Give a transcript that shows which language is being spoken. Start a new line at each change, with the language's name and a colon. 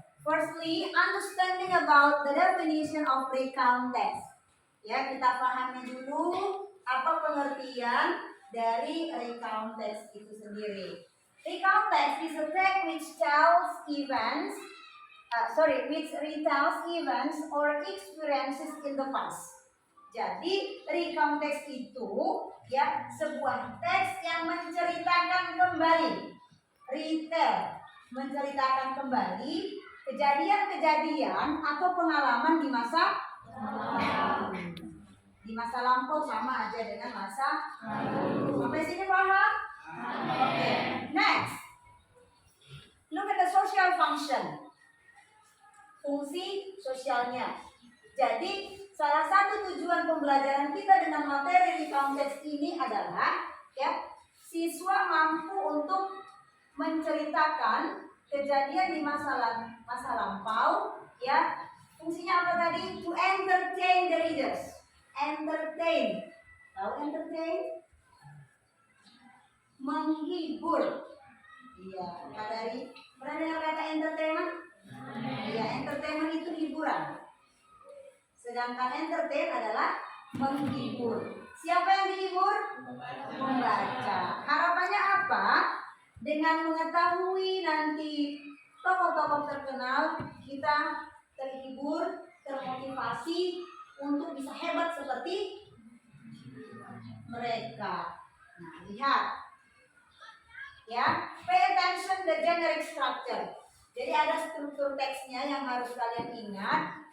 English: Firstly, understanding about the definition of recount text.
Indonesian: Ya, kita pahami dulu apa pengertian dari recount text itu sendiri.
English: Recount text is a text which tells events. Which retells events or experiences in the past.
Indonesian: Jadi recount text itu ya sebuah teks yang menceritakan kembali, retell, menceritakan kembali kejadian-kejadian atau pengalaman di masa lampau sama aja dengan masa lalu. Sampai sini paham? Oke.
English: Next, look at the social function.
Indonesian: Fungsi sosialnya. Jadi salah satu tujuan pembelajaran kita dengan materi recount text ini adalah ya siswa mampu untuk menceritakan kejadian di masa lampau ya. Fungsinya apa tadi?
English: To entertain the readers. Entertain.
Indonesian: Tahu entertain? Menghibur. Iya, Kak Dari. Pernah dengar kata entertainment? Iya, entertainment itu hiburan. Sedangkan entertain adalah menghibur. Siapa yang dihibur? Membaca. Harapannya apa? Dengan mengetahui nanti tokoh-tokoh terkenal, kita terhibur, termotivasi untuk bisa hebat seperti mereka. Nah, lihat.
English: Ya, pay attention the generic structure.
Indonesian: Jadi ada struktur teksnya yang harus kalian ingat.